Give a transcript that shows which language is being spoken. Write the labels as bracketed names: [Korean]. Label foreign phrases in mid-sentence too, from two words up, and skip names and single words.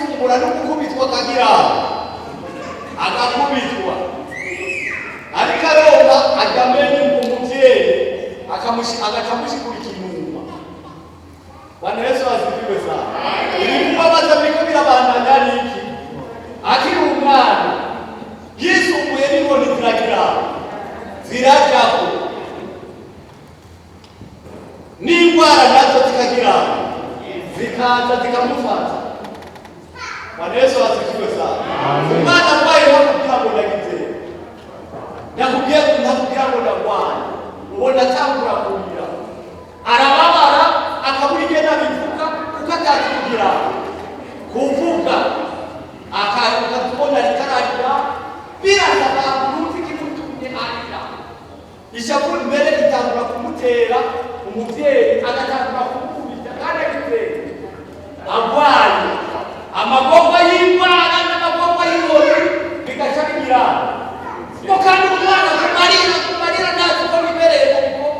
[Rundi] agashobora no gukubitwa akagira agakubitwa, ariko aronka agamenya umuvyeyi agacamushigurikira inyuma. [Swahili] Bwana Yesu asifiwe sana. [Rundi] Ibikubabaza biriko birabandanya ari iki? Akiri umwana yisumbuye n'inkoni zirajako n'indwara nazo zikagira zikaza zikamufata. [Swahili] Bwana Yesu asifiwe sana. [Rundi] Umwana arwaye nakubwira ngo nagize, nakubwira ngo ndagwaye, ubona atangura kurira, arababara akabura igenda bivuga kuko atakubwira kuvuga, akatubona rikararira birasaba uruzi kimutumye arira, ishavu mbere ritangura kumutera, umuvyeyi agatangura kumukubita kandi agitera agwaye, amagomba y'indwara n'amagomba y'ingori bigaca bigira ngo kandi umwana kumarira ntazi ko bibereye mu bikorwa.